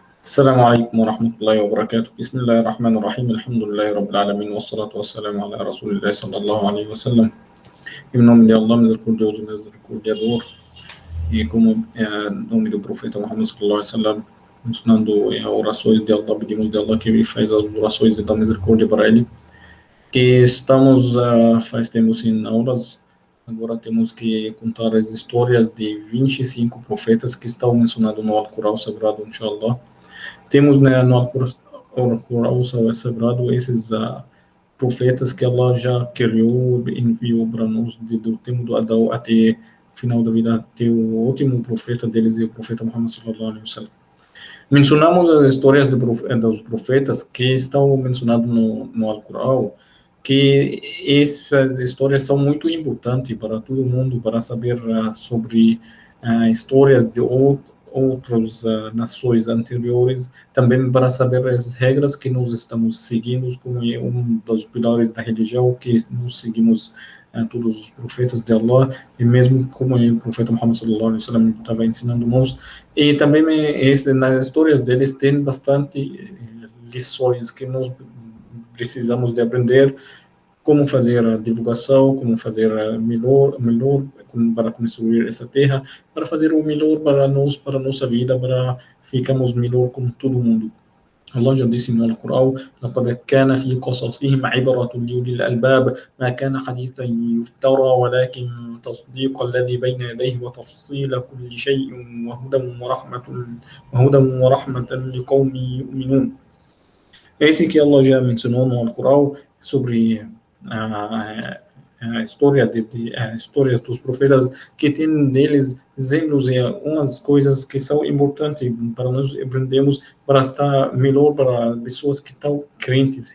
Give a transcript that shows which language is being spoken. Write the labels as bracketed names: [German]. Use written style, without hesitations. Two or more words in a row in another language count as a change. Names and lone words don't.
[Arabic] السلام عليكم ورحمة الله وبركاته. بسم الله الرحمن الرحيم. الحمد لله رب العالمين والصلاة والسلام على رسول الله صلى الله عليه wasallam. [Portuguese] Em nome de Allah, misericordioso, misericordiador, e como nome do profeta Muhammad [Arabic] صلى الله عليه وسلم, [Portuguese] ensinando orações de Allah, pedimos de Allah que faz as orações da misericórdia para ele. Que estamos faz tempo sem aulas, agora temos que contar as histórias de 25 profetas que estão mencionados no Alcorão Sagrado, inshallah. Temos no Alcorão Sagrado esses profetas que Allah já criou, enviou para nós do tempo do Adão até o final da vida, até o último profeta deles, o profeta Muhammad [Arabic] صلى الله عليه وسلم. [Portuguese] Mencionamos as histórias dos profetas que estão mencionados no Alcorão, que essas histórias são muito importantes para todo mundo, para saber sobre histórias de outras nações anteriores, também para saber as regras que nós estamos seguindo, como é um dos pilares da religião, que nós seguimos todos os profetas de Allah, e mesmo como o profeta Muhammad [Arabic] صلى الله عليه وسلم [Portuguese] estava ensinando nós, e também nas histórias deles tem bastante lições que nós precisamos de aprender, como fazer a divulgação, como fazer melhor para construir essa terra, para fazer o melhor para nós, para nossa vida, para ficarmos melhor com todo mundo. Allah já disse no Alcorão: [Arabic] لقد كان في قصصهم عبرة لأولي الألباب ما كان حديثا يفترى ولكن تصديق الذي بين يديه وتفصيل كل شيء وهدى ورحمة لقوم يؤمنون. [Portuguese] Esse que Allah já mencionou no Alcorão sobre a história histórias dos profetas, que tem neles exemplos e umas coisas que são importantes para nós aprendermos, para estar melhor para pessoas que estão crentes.